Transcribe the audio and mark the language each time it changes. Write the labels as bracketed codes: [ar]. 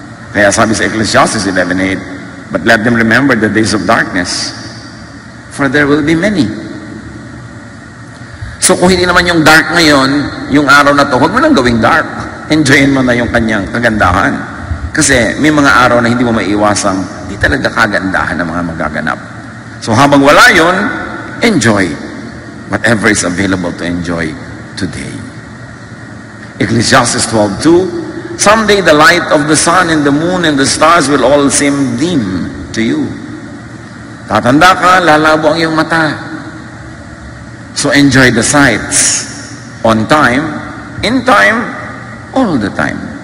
[tl] Kaya sabi sa [en] Ecclesiastes 11:8, but let them remember the days of darkness, for there will be many. [tl] So kung hindi naman yung dark ngayon, yung araw na to, huwag mo nang gawing dark. Enjoyin mo na yung kanyang kagandahan. Kasi may mga araw na hindi mo maiiwasang, di talaga kagandahan ng mga magaganap. [en] So [tl] habang wala yun, [en] enjoy whatever is available to enjoy today. Ecclesiastes 12:2, someday the light of the sun and the moon and the stars will all seem dim to you. [tl] Tatanda ka, lalabo ang iyong mata. [en] So enjoy the sights on time, in time, all the time.